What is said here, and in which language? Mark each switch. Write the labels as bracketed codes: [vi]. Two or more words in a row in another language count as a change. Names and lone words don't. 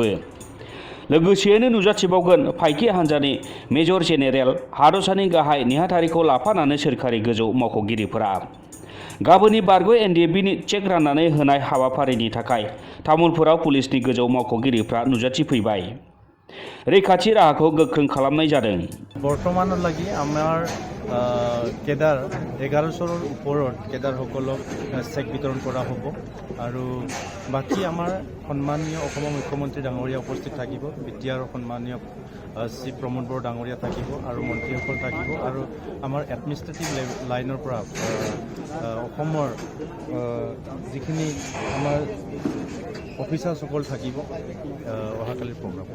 [brx] लोगोसेयैनो नुजाथिबावगोन फाइखि हान्जानि मेजर जेनेरेल, हादरसानि गाहाय नेहाथारिखौ लाफानानै सोरखारि गोजौ मावख'गिरिफोरा। गाबोननि बारग' एनडिएफबिनि चेक राननानै होनाय हाबाफारिनि थाखाय तामुलपुराव पुलिसनि गोजौ मावख'गिरिफ्रा नुजाथिफैबाय। रैखाथि राहाखौ गोख्रों खालामनाय जादों। [as] बर्तमानলৈকে আমাৰ কেডাৰ 1100ৰ ওপৰত কেডাৰসকলক চেক বিতৰণ কৰা হ'ব আৰু বাকী আমাৰ সন্মানীয় অসমৰ মুখ্যমন্ত্ৰী ডাঙৰীয়া উপস্থিত থাকিব, বিটিআৰ সন্মানীয় শ্ৰী প্ৰমোদ বড়ো ডাঙৰীয়া থাকিব আৰু মন্ত্ৰীসকল থাকিব আৰু আমাৰ [en] administrative lineৰ [as] পৰা অসমৰ যিখিনি আমাৰ অফিচাৰসকল থাকিব অহাকালিৰ প্ৰগ্ৰাম।